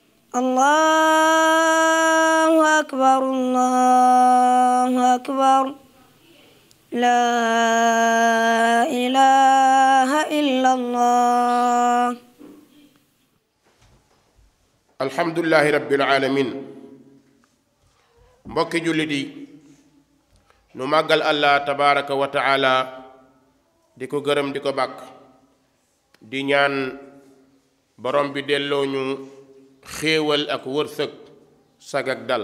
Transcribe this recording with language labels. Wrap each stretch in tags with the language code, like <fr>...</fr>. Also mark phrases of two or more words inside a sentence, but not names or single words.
<ar>الله أكبر الله أكبر لا إله إلا الله. الحمد لله رب العالمين.</ar> <wo>mbokki jullit yi nu màggal</wo> <ar>الله تبارك وتعالى</ar> <wo>di ko gërëm di ko bàkk di ñaan borom bi delloo ñu xéewal ak wërsëg sag ak dal.</wo>